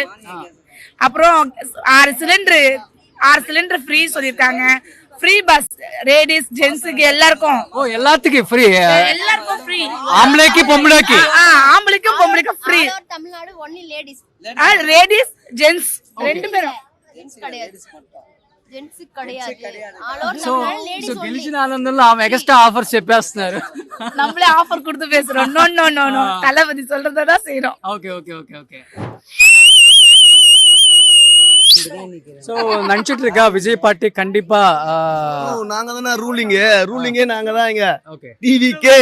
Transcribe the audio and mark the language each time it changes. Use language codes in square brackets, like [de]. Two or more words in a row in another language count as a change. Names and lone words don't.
[ta] அப்புறம் 6 சிலிண்டர் ஃப்ரீ சொல்லிருக்காங்க. [en] free bus ladies [ta] ஜென்ஸுக்கு எல்லாருக்கும். ஓ எல்லாத்துக்கும் ஃப்ரீ, எல்லாருக்கும் ஃப்ரீ. ஆம்பளைக்கும் பொம்பளைக்கும். ஆம்பளைக்கும் பொம்பளைக்கும் ஃப்ரீ. [en] தமிழ்நாடு only ladies. ladies gents [ta] ரெண்டு பேரும். ஜென்ஸ் கிடையாது. [en] జెంట్స్ கிடையாது. all over సో தமிழ்நாடு ladies only. [te] గెలిచిన ఆనందంలో ఆమె [en] extra offers [te] చెప్పేస్తున్నారు. [ta] நம்மளே ஆஃபர் கொடுத்து பேசுறோம். நோ தளபதி சொல்றதான் செய்யறோம். [en] okay okay okay okay. [ta] சோ நினைச்சிட்டு விஜய் பாட்டி கண்டிப்பா நாங்க தானே ரூலிங்கே நாங்க தான் இங்க. ஓகே டிவிகே